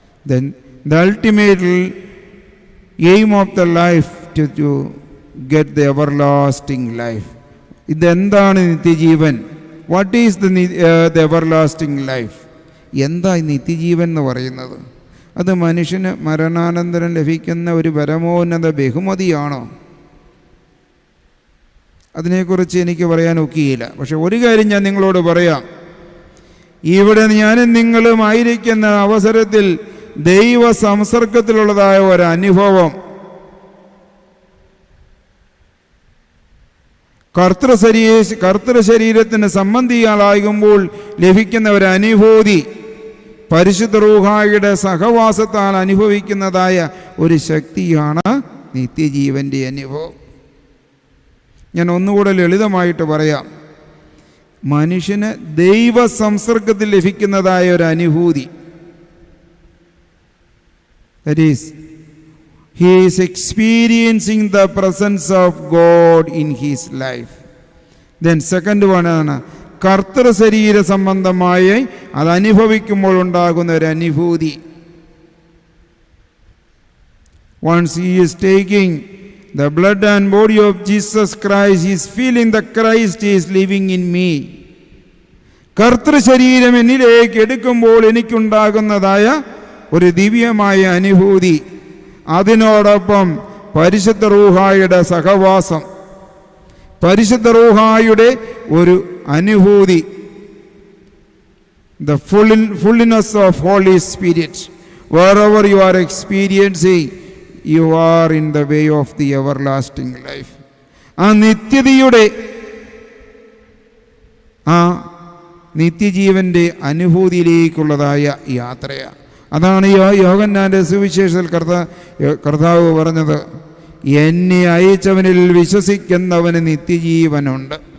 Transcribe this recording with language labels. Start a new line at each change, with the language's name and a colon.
English: Then the ultimate aim of the life to get the everlasting life.
Malayalam: ഇതെന്താണ് നിത്യജീവൻ?
English: What is the everlasting life?
Malayalam: എന്താ നിത്യജീവൻ എന്ന് പറയുന്നത്? അത് മനുഷ്യന് മരണാനന്തരം ലഭിക്കുന്ന ഒരു പരമോന്നത ബഹുമതിയാണോ? അതിനെക്കുറിച്ച് എനിക്ക് പറയാൻ ഒക്കുകയില്ല. പക്ഷെ ഒരു കാര്യം ഞാൻ നിങ്ങളോട് പറയാം. ഇവിടെ ഞാനും നിങ്ങളും ആയിരിക്കുന്ന അവസരത്തിൽ ദൈവ സംസർഗത്തിലുള്ളതായ ഒരനുഭവം, കർത്തൃ ശരീരത്തിന് സംബന്ധിയാളാകുമ്പോൾ ലഭിക്കുന്ന ഒരു അനുഭൂതി, പരിശുദ്ധ റൂഹായുടെ സഹവാസത്താൽ അനുഭവിക്കുന്നതായ ഒരു ശക്തിയാണ് നിത്യജീവൻ്റെ അനുഭവം. ഞാൻ ഒന്നുകൂടെ ലളിതമായിട്ട് പറയാം. മനുഷ്യന് ദൈവ സംസർഗത്തിൽ ലഭിക്കുന്നതായ ഒരു അനുഭൂതി,
English: that is, he is experiencing the presence of God in his life. Then second one
Malayalam: ആണ് കർത്തൃ ശരീര സംബന്ധമായി അത് അനുഭവിക്കുമ്പോൾ ഉണ്ടാകുന്ന ഒരു അനുഭൂതി.
English: Once he is taking the blood and body of Jesus Christ, he is feeling the Christ is living in me.
Malayalam: കർത്തൃ ശരീരം എന്നിലേക്ക് എടുക്കുമ്പോൾ എനിക്കുണ്ടാകുന്നതായ ഒരു ദിവ്യമായ അനുഭൂതി, അതിനോടൊപ്പം പരിശുദ്ധ റൂഹായുടെ സഹവാസം, പരിശുദ്ധ റൂഹായുടെ ഒരു അനുഭൂതി,
English: the fullness of Holy Spirit. Wherever you are experiencing, you are in the way of the everlasting life.
Malayalam: ആ നിത്യതയുടെ ആ നിത്യജീവൻ്റെ അനുഭൂതിയിലേക്കുള്ളതായ യാത്രയാണ്. അതാണ് യോഹന്നാൻ്റെ സുവിശേഷത്തിൽ കർത്താവ് പറഞ്ഞത്, എന്നെ അയച്ചവനിൽ വിശ്വസിക്കുന്നവന് നിത്യജീവനുണ്ട്.